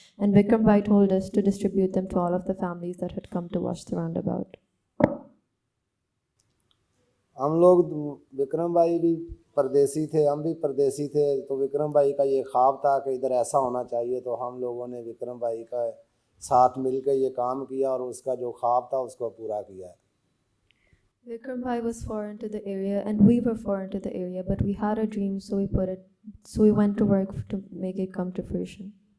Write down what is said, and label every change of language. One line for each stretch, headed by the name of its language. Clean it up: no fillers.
English: And Vikram Bhai told us to distribute them to all of the families that had come to watch the roundabout.
Hindi: हम लोग, विक्रम भाई भी परदेसी थे, हम भी परदेसी थे, तो विक्रम भाई का ये ख्वाब था कि इधर ऐसा होना चाहिए। तो हम लोगों ने विक्रम भाई का साथ मिलकर ये काम किया और उसका जो ख्वाब था उसको पूरा किया है।
English: Vikram Bhai was foreign to the area, and we were foreign to the area, but we had a dream, so we went to work to make it come to fruition.